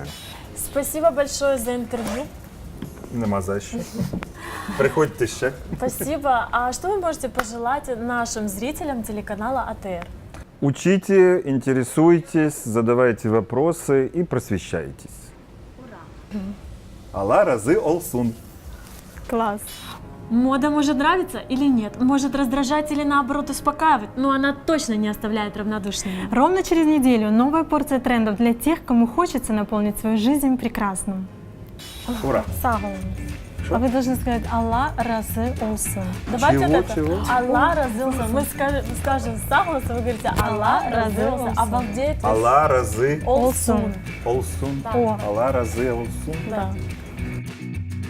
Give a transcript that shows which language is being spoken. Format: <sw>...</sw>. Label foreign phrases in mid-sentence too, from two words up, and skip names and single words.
<ru>Спасибо большое за интервью.</ru> <uk>Нема за що. Приходьте ще.</uk> <ru>Спасибо. А что вы можете пожелать нашим зрителям телеканала АТР? Учите, интересуйтесь, задавайте вопросы и просвещайтесь. Ура!</ru> <crh>Алла разы олсун.</crh> <ru>Класс. Мода может нравиться или нет, может раздражать или наоборот успокаивать, но она точно не оставляет равнодушными. Ровно через неделю новая порция трендов для тех, кому хочется наполнить свою жизнь прекрасным. Ура! Сагу. А вы должны сказать</ru> <crh>Алла разы олсун.</crh> <ru>Давайте Чего, вот это. чего?</ru> <crh>Алла разылся.</crh> <ru>Мы скажем согласно, вы говорите</ru> <crh>Алла разылся.</crh> <ru>Обалдеть.</ru> <crh>Алла разы Олсун. олсун. О. Алла разы олсун.</crh> <ru>Да.</ru>